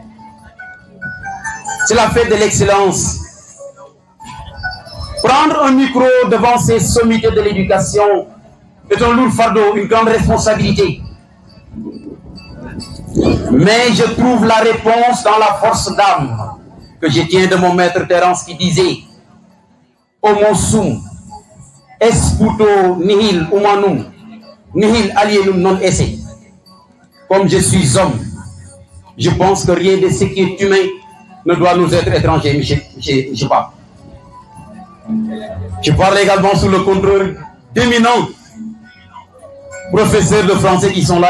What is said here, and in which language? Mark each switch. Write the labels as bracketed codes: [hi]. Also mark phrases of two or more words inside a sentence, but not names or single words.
[fr] C'est la fête de l'excellence. Prendre un micro devant ces sommités de l'éducation est un lourd fardeau, une grande responsabilité. Mais je trouve la réponse dans la force d'âme que je tiens de mon maître Terence qui disait [la] Homo sum esputo nihil humanum nihil alienum non esse. [fr] Comme je suis homme, je pense que rien de ce qui est humain ne doit nous être étranger, monsieur Pape. Je parle également sous le contrôle d'éminents professeurs de français qui sont là.